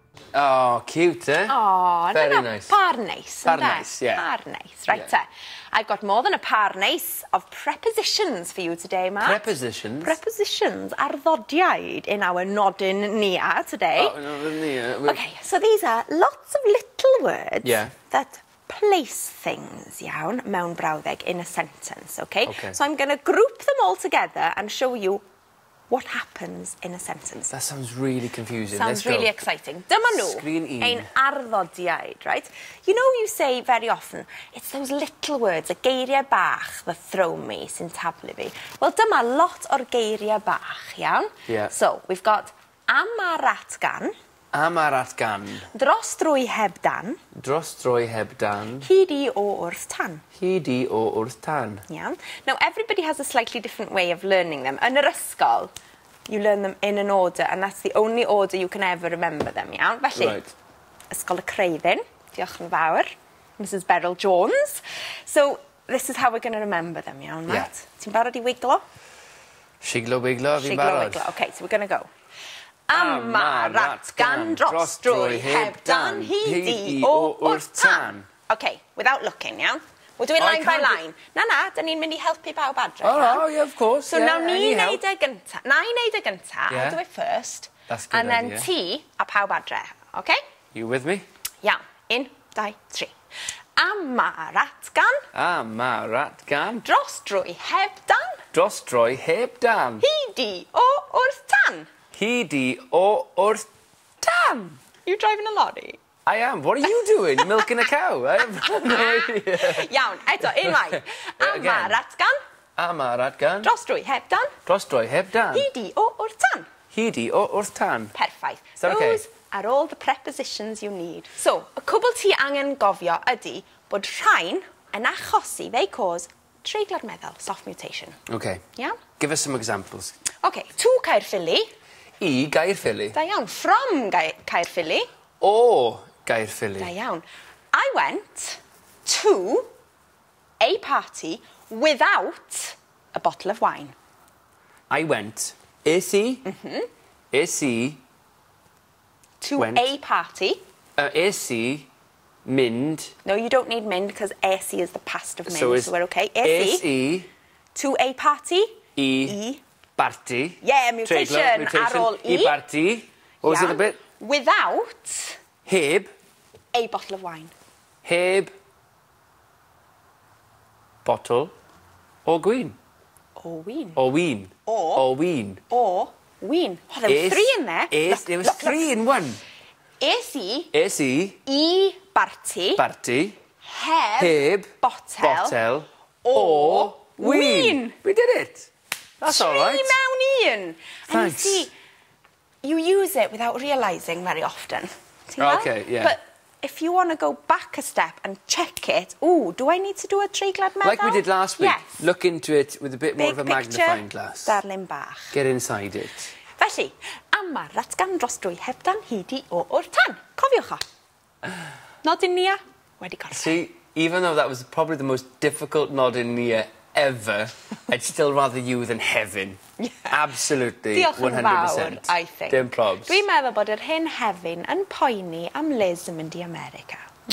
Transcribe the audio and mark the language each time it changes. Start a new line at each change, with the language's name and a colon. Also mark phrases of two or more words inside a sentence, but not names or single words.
English: Oh, cute, eh? Oh, very nice.
Welsh: Par neis. Par neis, yeah. Par neis,
English: right, yeah. I've got more than a
Welsh: par neis
English: of prepositions for you today, Matt. Prepositions? Prepositions, arddodiaid in our nodyn Nia today. Oh, nodyn Nia. Okay, so these are lots of little words that place things,
Welsh: iawn, mewn brawddeg
English: in a sentence, okay? So I'm going to group them all together and show you what happens in a sentence. That sounds really confusing. Sounds really exciting.
Welsh: Dyma nhw, ein arddodiaid,
English: right? You know, you say very often, it's those little words,
Welsh: y geiriau bach
English: that throw me,
Welsh: sy'n tablu fi. Well, dyma lot o'r geiriau bach, iawn?
English: Yeah. So, we've got
Welsh: am a ratgan. Am a ratgan. Dros drwy heb dan. Dros drwy heb dan. Hyd I o wrth tan. Hyd I o wrth tan.
English: Yeah. Now, everybody has a slightly different way of learning them.
Welsh: Yn yr ysgol,
English: you learn them in an order, and that's the only order you can ever remember them,
Welsh: iawn? Felly, Ysgol y Creuddyn, diolch yn fawr, Mrs Beryl Jones.
English: So, this is how we're going to remember them,
Welsh: iawn, Matt? Ti'n barod I wiglo? Shiglo wiglo, fi'n barod. Shiglo wiglo.
English: Okay, so we're going to go.
Welsh: Am a ratgan dros drwy heb dan hyd I o wrth tan.
English: Okay, without looking, iawn? We're doing line by line.
Welsh: Na, da ni'n mynd I helpu bawb adre.
English: Oh, yeah, of course. So now
Welsh: ni'n neud e gynta. Na I neud e gynta,
English: I'll do it first. That's good. And then
Welsh: ti a pawb adre,
English: okay? You with me?
Welsh: Iawn, 1, 2, 3. Am a ratgan. Am a ratgan. Dros drwy heb dan. Dros drwy heb dan. Hyd I o wrth tan. Hyd I o wrth tan.
English: You driving a lorry? I am. What are you doing? Milking a cow? I have no idea.
Welsh: Iawn, eto, unwaith. Am a ratgan. Am a ratgan. Dros drwy heb dan. Dros drwy heb dan. Hyd I o wrth tan. Hyd I o wrth tan. Perffaith.
English: Those are all the prepositions you need. So,
Welsh: y cwbl ti angen gofio ydy bod rhain yn achosi,
English: they cause
Welsh: treiglad meddal,
English: soft mutation. Okay. Yeah? Give us some examples. Okay, to Caerphilly.
Welsh: I Gaerffili. Da iawn.
English: From Caerphilly.
Welsh: O Gaerffili. Da iawn.
English: I went to a party without a bottle of wine. I went.
Welsh: Es I. Es I.
English: To a party.
Welsh: Es I. Mynd.
English: No, you don't need mynd because
Welsh: es I
English: is the past of mynd, so we're okay.
Welsh: Es I.
English: To a party.
Welsh: I. Party.
English: Yeah, mutation.
Welsh: Ar ôl I.
English: I party. What was it a bit? Without.
Welsh: Heb.
English: A bottle of wine.
Welsh: Heb. Bottle. O gwyn. O wyn. O wyn. O wyn. O wyn.
English: Oh, there were 3 in there. There was 3 in one.
Welsh: Es I. Es I. I barti. Barti. Heb. Botel. O wyn.
English: We did it. That's all right.
Welsh: 3 mewn un.
English: Thanks. And you see, you use it without realising very often. Okay, yeah. But if you want to go back a step and check it, ooh, do I need to do a
Welsh: treiglad meddal?
English: Like we did last week. Yes. Look into it with a bit more of a magnifying glass.
Welsh: Darlun bach.
English: Get inside it.
Welsh: Felly, am a ratgan dros drwy heb dan hyd I o wrth tan. Cofiwch o. Nodyn Nia wedi gorffen.
English: See, even though that was probably the most difficult nodyn Nia ever, I'd still rather you than heaven. Yeah. Absolutely.
Welsh: Diolch yn 100%.
English: fawr, I think.
Welsh: Dim probs. Dwi'n meddwl bod yr hyn hefyn yn poeni am Liz yn mynd I America.